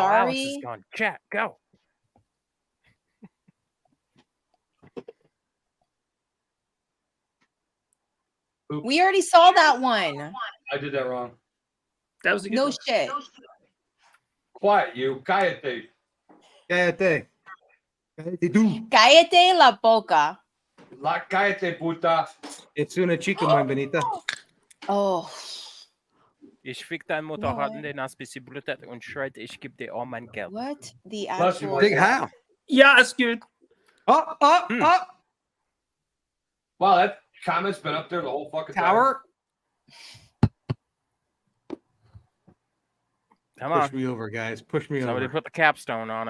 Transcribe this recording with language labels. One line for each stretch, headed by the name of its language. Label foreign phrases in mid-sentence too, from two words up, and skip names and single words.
English: sorry. gone. Chat, go. We already saw that one. I did that wrong. That was a good No one. shit. Quiet, you.
Spanish: Cállate. Cállate. Cállate tú. Cállate la boca. La cállate, puta. It's una chica, muy bonita.
English: Oh.
German: Ich fick dein Mutter hart in den Ass, bis sie blutet und schreit, ich geb dir all mein Geld.
English: What the Bless you, actual? Big how? Yeah, that's good. Up, up, Hmm. up. Wow, that comment's been up there the whole fucking time. Tower. Come Push on. me over, guys. Push me Somebody over. put the capstone on it.